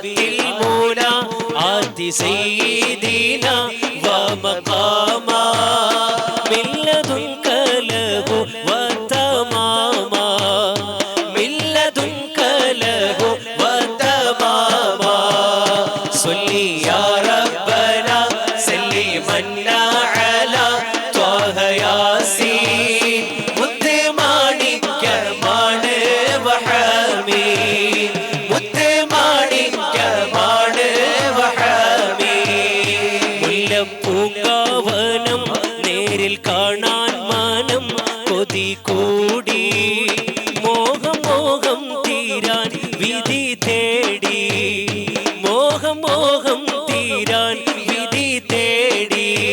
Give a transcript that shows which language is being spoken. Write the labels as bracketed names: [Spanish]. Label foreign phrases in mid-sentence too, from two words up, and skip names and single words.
[Arabic] المنى آتِ سيدنا ومقاما من لدنك له وتماما من لدنك له وتماما صلي يا ربنا سلمنا على طه ياسين [Malayalam] മുത്തുമാണിക്കമാണ് വഹമി മുത്തുമാണിക്കമാണ് വഹമി മുല്ലപ്പൂങ്കാവനം നേരിൽ കാണാൻ മാനം കൊതി കൂടി മോഹം മോഹം തീരാൻ വിധി തേടി മോഹം മോഹം തീരാൻ വിധി തേടി